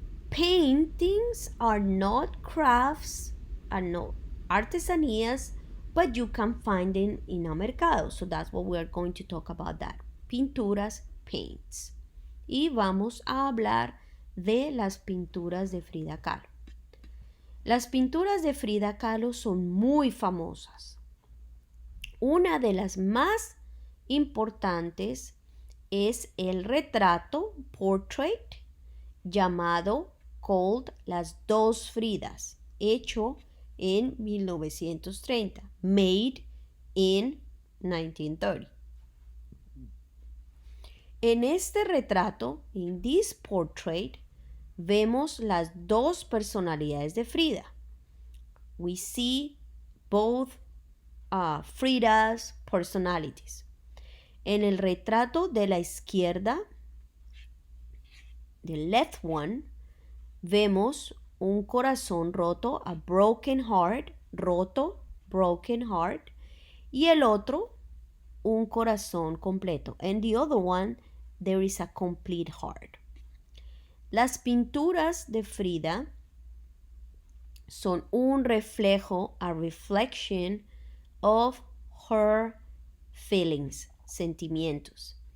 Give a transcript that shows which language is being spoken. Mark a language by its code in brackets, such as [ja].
[en] Paintings are not crafts, are not artesanías, but you can find them in a mercado. So that's what we're going to talk about that. [es] Pinturas, paints. Y vamos a hablar de las pinturas de Frida Kahlo. Las pinturas de Frida Kahlo son muy famosas. Una de las más importantes es el retrato, [en] portrait, [es] llamado [en] called [es] Las dos Fridas, hecho en 1930, [en] made in 1930. [es] En este retrato, [en] in this portrait, [es] vemos las dos personalidades de Frida. [en] We see both Frida's personalities. [es] En el retrato de la izquierda, [en] the left one, [es] vemos un corazón roto, [en] a broken heart, [es] roto, [en] broken heart, [es] y el otro, un corazón completo. [en] And the other one, there is a complete heart. [es] Las pinturas de Frida son un reflejo, [en] a reflection of her feelings, [es] sentimientos.